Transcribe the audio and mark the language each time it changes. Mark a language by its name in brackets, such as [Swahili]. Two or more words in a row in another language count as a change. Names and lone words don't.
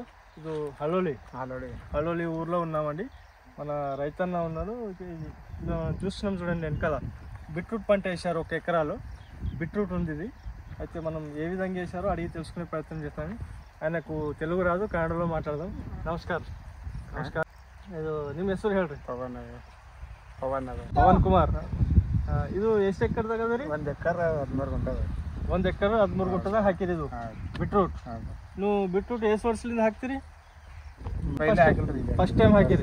[Telugu] ఇది హలోలి ఊర్లో ఉన్నామండి. మన రైతన్న ఉన్నాడు. చూస్తున్నాం చూడండి, వెనకాల బీట్రూట్ పంట వేశారు. 1 ఎకరాలో బీట్రూట్ ఉంది. ఇది అయితే మనం ఏ విధంగా వేశారో అడిగి తెలుసుకునే ప్రయత్నం చేస్తాము. ఆయనకు తెలుగు రాదు, కನ್ನಡలో మాట్లాడదాం. [Kannada] ನಮಸ್ಕಾರ. ಇದು ನಿಮ್ಮ ಹೆಸರು ಹೇಳ್ರಿ? ಪವನ್ ಕುಮಾರ್. ಇದು ಎಷ್ಟು ಎಕರೆದಾಗ ಅದ ರೀ? 1 ಎಕರೆ 13 ಗುಂಟೆ. 1 ಎಕರೆ 13 ಗುಂಟೆದಾಗ ಹಾಕಿರಿ ಇದು ಬೀಟ್ರೂಟ್. ನೀವು ಬೀಟ್ರೂಟ್ ಎಷ್ಟು ವರ್ಷದಿಂದ ಹಾಕ್ತೀರಿ? [English] first time [Kannada] ಹಾಕಿರಿ.